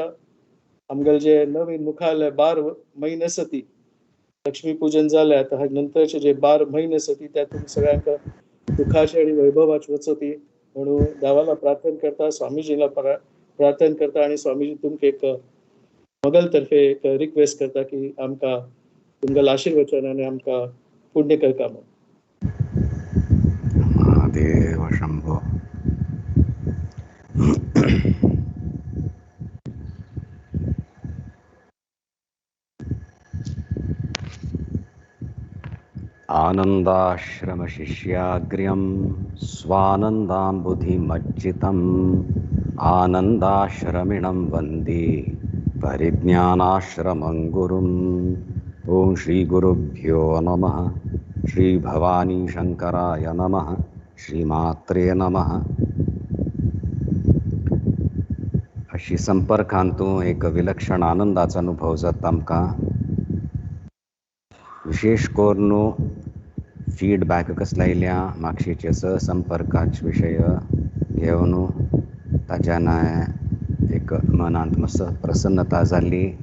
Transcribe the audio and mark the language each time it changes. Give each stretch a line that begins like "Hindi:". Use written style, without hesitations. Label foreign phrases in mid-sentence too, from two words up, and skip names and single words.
Konkani: आमगेल जे नवीन मुखार 12 म्हयने आसा ती लक्ष्मी पूजन जालें, आता नंतरचे जे 12 म्हयने आसा ती त्या तुमकां सगळ्यांक सुखाचे आणि वैभवाचे वचो ती म्हणून देवाला प्रार्थना करता, स्वामीजीला प्रार्थना करता आणि स्वामीजी तुमकां एक मगल तर्फे एक रिक्वेस्ट करता की आमकां तुमगेल आशीर्वचनाने आमकां पुण्य करता म्हणून. महादेव शंभो.
Sanskrit: आनन्दाश्रमशिष्याग्र्यं स्वानन्दाम्बुधिमज्जितम् आनन्दाश्रमिणं वन्दे परिज्ञानाश्रमं गुरुम्. ॐ श्रीगुरुभ्यो नमः. श्रीभवानी शंकराय नमः. श्रीमात्रे नमः.
Konkani: अशी संपर्कांतूं एक विलक्षण आनंदाचो अनुभव जाता आमकां. विशेष करून फीडबॅक कसले आयल्या म्हापशेचे संपर्काचे विशय घेवन ताच्यान एक मनांत मस्त प्रसन्नता जाली.